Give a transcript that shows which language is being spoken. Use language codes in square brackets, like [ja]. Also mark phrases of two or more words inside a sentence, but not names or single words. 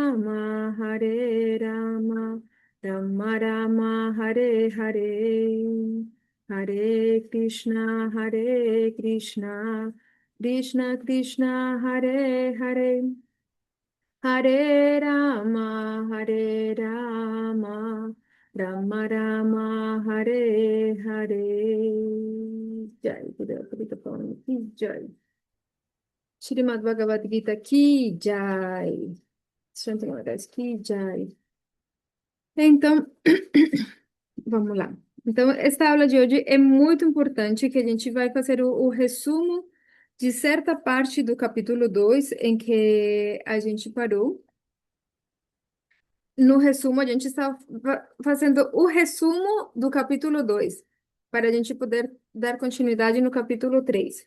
[sa] राम राम राम हरे हरे हरे कृष्ण कृष्ण कृष्ण हरे हरे हरे राम राम राम हरे हरे. [hi] जय गुरु पतित पावन की जय. श्रीमद् भगवद् गीता की जय. संतो महाराज की जय. [pt] Então, vamos lá. Então, esta aula de hoje é muito importante, que a gente vai fazer o resumo de certa parte do capítulo 2 em que a gente parou. No resumo, a gente está fazendo o resumo do capítulo 2 para a gente poder dar continuidade no capítulo 3.